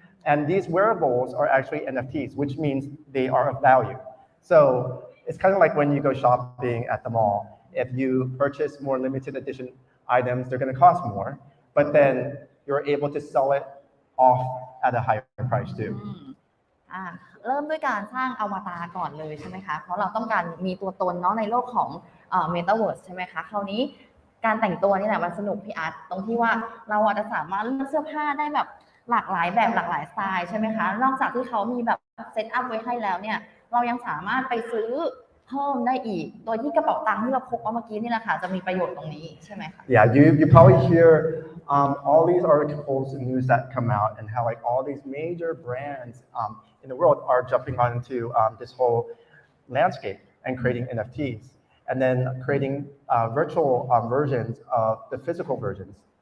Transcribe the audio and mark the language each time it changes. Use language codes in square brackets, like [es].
[en] And these wearables are actually NFTs, which means they are of value. So it's kind of like when you go shopping at the mall. If you purchase more limited edition items, they're going to cost more, but then you're able to sell it off at a higher price too. [th] เริ่มด้วยการสร้างอวตารก่อนเลยใช่ไหมคะเพราะเราต้องการมีตัวตนเนาะในโลกของMetaverse ใช่ไหมคะคราวนี้การแต่งตัวนี่แหละมันสนุกพี่อาร์ตตรงที่ว่าเราอาจจะสามารถเลือกเสื้อผ้าได้แบบหลากหลายแบบหลากหลายสไตล์ใช่ไหมคะนอกจากที่เขามีแบบเซตอัพไว้ให้แล้วเนี่ยเรายังสามารถไปซื้อเพิ่มได้อีกโดยที่กระเป๋าตังค์ที่เราพกมาเมื่อกี้นี่แหละค่ะจะมีประโยชน์ตรงนี้ใช่ไหมคะ [en] Yeah, you probably hear all these articles and news that come out and how like all these major brands in the world are jumping onto this whole landscape and creating NFTs and then creating virtual versions of the physical versions.